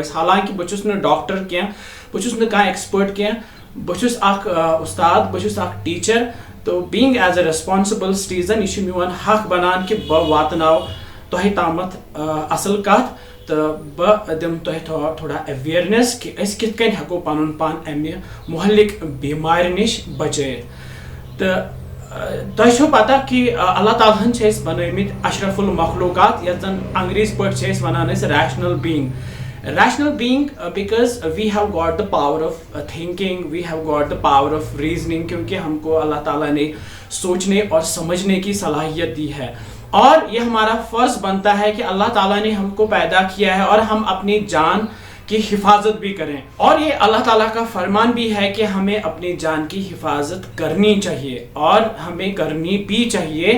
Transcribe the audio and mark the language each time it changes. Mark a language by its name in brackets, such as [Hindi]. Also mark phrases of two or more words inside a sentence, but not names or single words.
[Kashmiri] हालांकि बहुस न डॉक्टर कह बहुस न एक्सपर्ट कह बहुस उस्ताद बहुस टीचर। तो [English] being as a responsible citizen [Kashmiri] यह मोन हक बनान कि बह वातनाव तुह तामत असल कथ तो बह दिम तुह थोड़ा अवेयरनेस कि अस कित कन हेको पनुन पान अमि मुहलिक बीमार निश बचैत। तो तुह पता कि अल्लाह तालाहन बनमित अशरफुल मखलूकात यत जन अंग्रेज पे वनान [English] rational being because we have got the power of thinking, we have got the power of reasoning, [Urdu] کیونکہ ہمکو اللہ تعالیٰ نے سوچنے اور سمجھنے کی صلاحیت دی ہے. اور یہ ہمارا فرض بنتا ہے کہ اللہ تعالیٰ نے ہمکو پیدا کیا ہے اور ہم اپنی جان کی حفاظت بھی کریں. اور یہ اللہ تعالیٰ کا فرمان بھی ہے کہ ہمیں اپنی جان کی حفاظت کرنی چاہیے اور ہمیں کرنی بھی چاہیے.